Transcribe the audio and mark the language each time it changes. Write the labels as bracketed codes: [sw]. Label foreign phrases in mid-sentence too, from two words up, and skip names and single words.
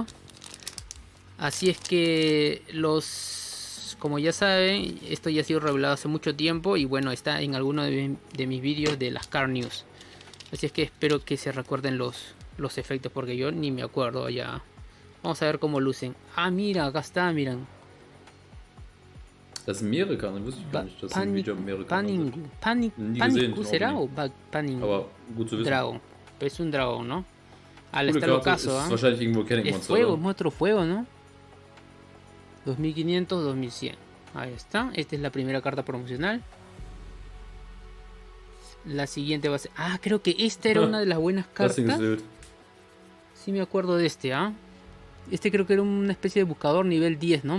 [es] Así es que como ya saben, esto ya ha sido revelado hace mucho tiempo y bueno, está en alguno de mis vídeos de las Card News. Así es que espero que se recuerden los efectos, porque yo ni me acuerdo ya. Vamos a ver cómo lucen. Ah, mira, acá está, miren. [de] Das sind mehrere Karten, wusste ich gar nicht. Das sind wieder mehrere Karten. [es] Paniku será o Paningu? [de] Aber gut zu wissen. [en] Dragon. [es] Es un dragón, ¿no? [de] Coole [es] Está el [de] Karte, [es] ocaso, [de] ist wahrscheinlich irgendwo Kenning [es] es [en] Monster, [es] fuego, [de] oder? [es] es nuestro fuego, ¿no? 2500, 2100. Ahí está. Esta es la primera carta promocional. La siguiente va a ser... Ah, creo que esta era una de las buenas cartas. Sí me acuerdo de este, ¿ah? Este creo que era una especie de buscador nivel 10, ¿no?